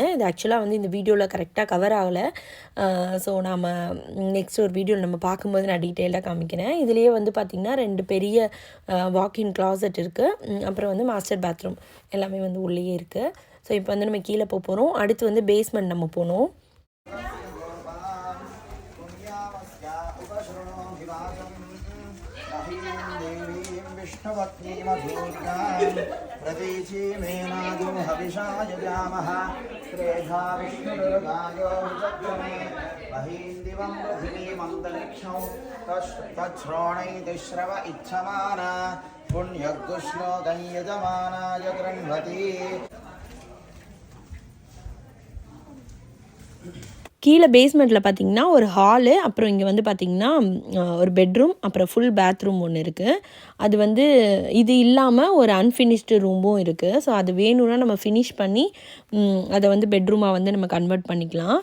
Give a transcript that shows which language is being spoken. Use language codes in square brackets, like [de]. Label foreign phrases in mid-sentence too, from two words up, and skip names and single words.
[ta] இது ஆக்சுவலாக வந்து இந்த வீடியோவில் [en] correctly cover [ta] ஆகலை. ஸோ நாம் நெக்ஸ்ட் ஒரு வீடியோவில் நம்ம பார்க்கும்போது நான் டீட்டெயிலாக காமிக்கிறேன். இதுலேயே வந்து பார்த்திங்கன்னா 2 பெரிய [en] walk-in closet [ta] இருக்குது. அப்புறம் வந்து [en] master bathroom [ta] எல்லாமே வந்து உள்ளேயே இருக்குது. ஸோ இப்போ வந்து நம்ம கீழே போகிறோம். அடுத்து வந்து பேஸ்மெண்ட் நம்ம போகணும். [sa] प्रतीचीमेनादुं हविषाय जामः श्रेधा विष्णुर्गायो विचक्रमे महीन्दिवं पृथिवीमन्तरिक्षं तच्छ्रोणैति श्रव इच्छमाना पुण्यगुश्लोकं यजमानाय गृह्णति. [ta] கீழே பேஸ்மெண்ட்டில் பார்த்திங்கன்னா ஒரு ஹாலு, அப்புறம் இங்கே வந்து பார்த்திங்கன்னா ஒரு பெட்ரூம், அப்புறம் [en] full bathroom [ta] ஒன்று இருக்குது. அது வந்து இது இல்லாமல் ஒரு [en] unfinished room [ta] இருக்குது. ஸோ அது வேணும்னா நம்ம ஃபினிஷ் பண்ணி அதை வந்து பெட்ரூமாக வந்து நம்ம கன்வெர்ட் பண்ணிக்கலாம்.